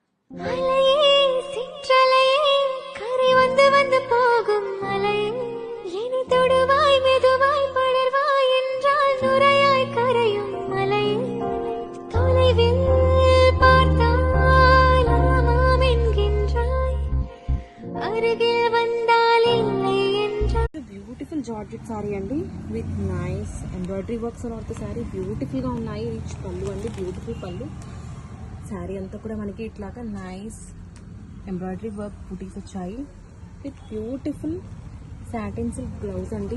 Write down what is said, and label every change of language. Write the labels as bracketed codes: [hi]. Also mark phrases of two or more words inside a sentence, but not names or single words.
[ta] அலையே சிற்றலையே கரை வந்து வந்து போகும் மலையே இனி தொடுவாய் மெதுவாய் படர்வாய் என்றால் நுரையாய் கரையும் மலையே தொலைவில் பார்த்தால் ஆமாம் என்கின்றாய் அருகில் வந்தால் இல்லை என்றால். [en] beautiful georgette saree అండి with nice embroidery works on the saree [te] బ్యూటిఫుల్గా ఉన్నాయి. రిచ్ పళ్ళు అండి, బ్యూటిఫుల్ పళ్ళు. శారీ అంతా కూడా మనకి ఇట్లాగా [en] nice embroidery work [te] బుటీస్ వచ్చాయి [en] with beautiful satin silk blouse [te] అండి.